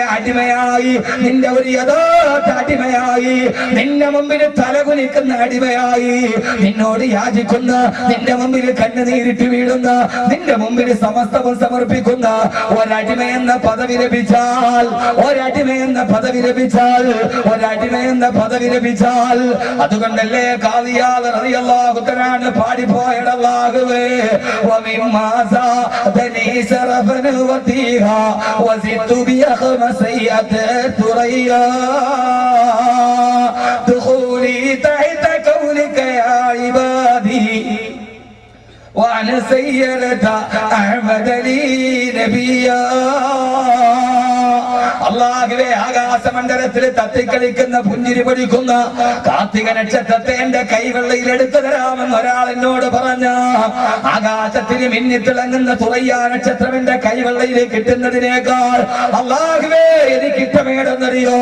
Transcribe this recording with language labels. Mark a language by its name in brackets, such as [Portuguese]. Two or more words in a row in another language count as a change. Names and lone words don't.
[Malayalam] അടിമയായി, നിന്റെ ഒരു യഥാർത്ഥ അടിമയായി, നിന്റെ മുമ്പിൽ തലകുനിക്കുന്ന അടിമയായി, നിന്നോട് യാചിക്കുന്ന, നിന്റെ മുമ്പിൽ കണ്ണുനീരിട്ട് വീഴുന്ന, നിന്റെ മുമ്പിൽ സമസ്തവും സമർപ്പിക്കുന്ന ഒരടിമയെന്ന പദവി ലഭിച്ചാൽ, ഒരടിമയെന്ന പദവി ലഭിച്ചാൽ, ഒരടിമയെന്ന പദവി ലഭിച്ചാൽ, അതുകൊണ്ടല്ലേ ഖാദിയാൽ [Arabic] رضي الله تعالى [Malayalam] പാടിപ്പോയടല്ലാഹുവേ [Arabic] وزدت بخمسية ثريا دخولي تحت قولك يا عبادي وأنا سيرت أحمد لي نبيا [Malayalam] അല്ലാഹുവേ ആകാശമണ്ഡലത്തിൽ തത്തിക്കളിക്കുന്ന പുഞ്ചിരി പൊടിക്കുന്ന കാർത്തിക നക്ഷത്രത്തെ എന്റെ കൈവെള്ളയിൽ എടുത്തു തരാമെന്ന് ഒരാൾ എന്നോട് പറഞ്ഞ, ആകാശത്തിന് മിന്നിത്തിളങ്ങുന്ന തുറയ്യാ നക്ഷത്രം എന്റെ കൈവെള്ളയിൽ കിട്ടുന്നതിനേക്കാൾ അല്ലാഹുവേ എനിക്ക് ഇഷ്ടമേടെന്നറിയോ?